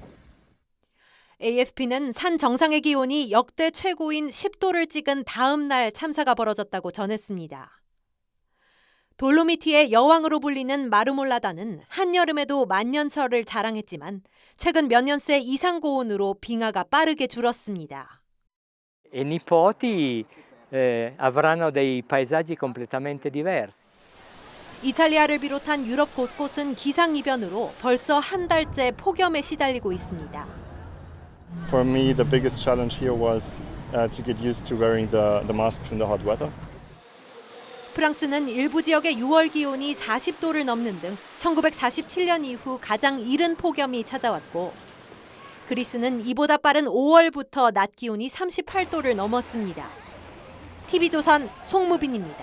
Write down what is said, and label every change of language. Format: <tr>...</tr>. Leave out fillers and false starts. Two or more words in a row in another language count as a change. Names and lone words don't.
<ko>AFP는 산 정상의 기온이 역대 최고인 10도를 찍은 다음 날 참사가 벌어졌다고 전했습니다. 돌로미티의 여왕으로 불리는 마르몰라다는 한여름에도 만년설을 자랑했지만 최근 몇 년 새 이상 고온으로 빙하가 빠르게 줄었습니다.</ko> <it>I nipoti avranno dei paesaggi completamente diversi.</it> <ko>이탈리아를 비롯한 유럽 곳곳은 기상이변으로 벌써 한 달째 폭염에 시달리고 있습니다.</ko> <en>For me, the biggest challenge here was to get used to wearing the masks in the hot weather.</en> <ko>프랑스는 일부 지역의 6월 기온이 40도를 넘는 등 1947년 이후 가장 이른 폭염이 찾아왔고 그리스는 이보다 빠른 5월부터 낮 기온이 38도를 넘었습니다. TV조선 송무빈입니다.</ko>